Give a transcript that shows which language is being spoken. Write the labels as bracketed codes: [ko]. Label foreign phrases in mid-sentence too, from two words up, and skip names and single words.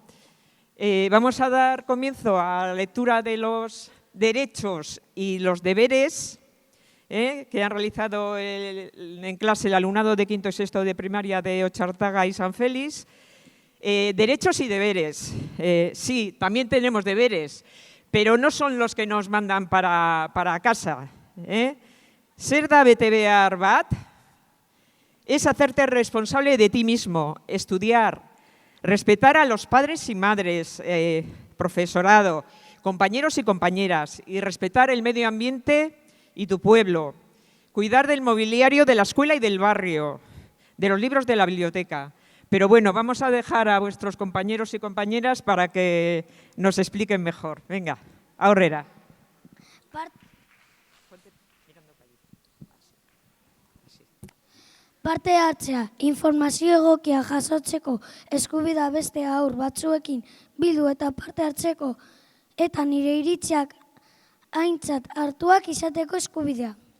[es] Vamos a dar comienzo a la lectura de los derechos y los deberes que han realizado en clase el alumnado de quinto y sexto de primaria de Ochartaga y San Félix. Derechos y deberes. Sí, también tenemos deberes, pero no son los que nos mandan para casa. Ser [eu] da bete behar bat [es] es hacerte responsable de ti mismo, estudiar, respetar a los padres y madres, profesorado, compañeros y compañeras, y respetar el medio ambiente y tu pueblo, cuidar del mobiliario de la escuela y del barrio, de los libros de la biblioteca. Pero bueno, vamos a dejar a vuestros compañeros y compañeras para que nos expliquen mejor. Venga, aurrera. [eu] Parte hartzea, informazio egokia jasotzeko eskubidea beste haur batzuekin bildu eta parte hartzeko eta nire iritziak aintzat hartuak izateko eskubidea.